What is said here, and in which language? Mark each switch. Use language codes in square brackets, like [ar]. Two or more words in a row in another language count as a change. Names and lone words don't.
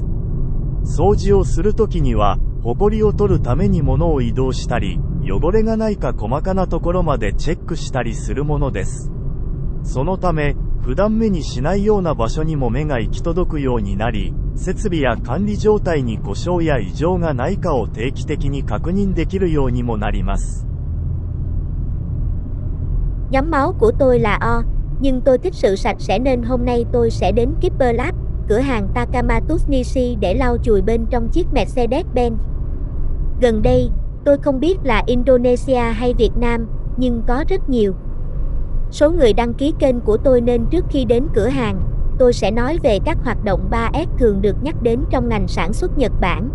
[ja] 掃除をするときには、ホコリを取るために物を移動したり、汚れがないか細かなところまでチェックしたりするものです。そのため、普段目にしないような場所にも目が行き届くようになり、設備や管理状態に故障や異常がないかを定期的に確認できるようにもなります。 [vi] Nhóm máu của tôi là O, nhưng tôi thích sự sạch sẽ nên hôm nay tôi sẽ đến Keeper Lab, cửa hàng Takamatsu để lau chùi bên trong chiếc Mercedes-Benz. Gần đây, tôi không biết là Indonesia hay Việt Nam, nhưng có rất nhiều số người đăng ký kênh của tôi nên trước khi đến cửa hàng, tôi sẽ nói về các hoạt động 3S thường được nhắc đến trong ngành sản xuất Nhật Bản.